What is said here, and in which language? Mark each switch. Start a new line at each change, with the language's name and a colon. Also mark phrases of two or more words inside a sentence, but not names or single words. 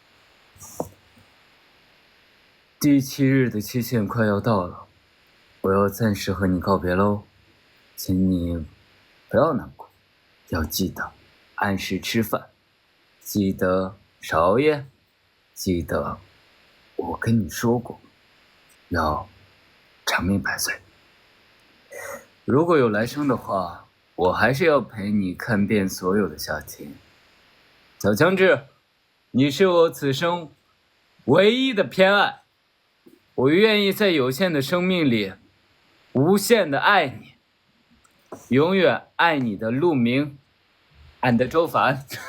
Chinese: 第7日的期限快要到了，我要暫時和你告別嘍，請你不要難過，要記得按時吃飯，記得少熬夜，記得我跟你說過，要长命百歲。如果有來生的話，我還是要陪你看遍所有的夏天。小強志，你是我此生唯一的偏爱，我願意在有限的生命裡無限的愛你，永遠愛你的陸明，and周凡。